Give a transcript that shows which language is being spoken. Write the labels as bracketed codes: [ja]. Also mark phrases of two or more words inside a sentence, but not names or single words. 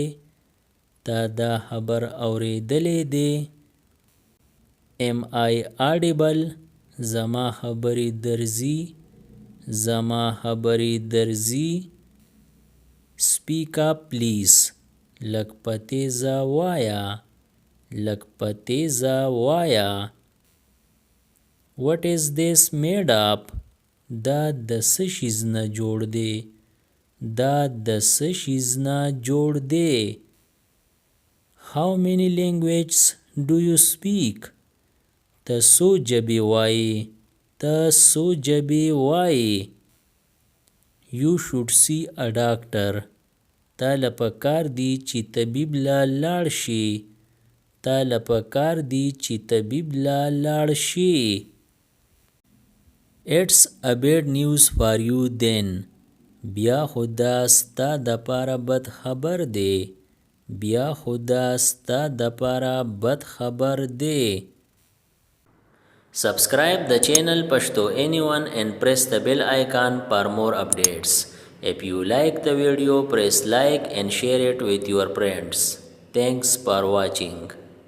[ps] تا دا خبر اوریدلی دی. [en] Am I audible? [ps] زما خبرې درځي. زما خبرې درځي. [en] Speak up please. [ps] لږ په تیزه وایه. لږ په تیزه وایه. [en] What is this made up? [ps] دا د څه شیز نه جوړ دی. دا د څه شیز نه جوړ دی. [en] How many languages do you speak? [ps] ته څو ژبې وایې. ته څو ژبې وایې. [en] You should see a doctor. [ps] تا له پکار دی چې طبیب له لاړ شي. تا له پکار دی چې طبیب له لاړ شي. [en] It's a bad news for you then. [ps] بیا خو دا ستا دپاره بد خبر دی. بیا خو دا ستا دپاره بد خبر دی. [en] Subscribe the channel Pashto Anyone and press the bell icon for more updates. If you like the video, press like and share it with your friends. Thanks for watching.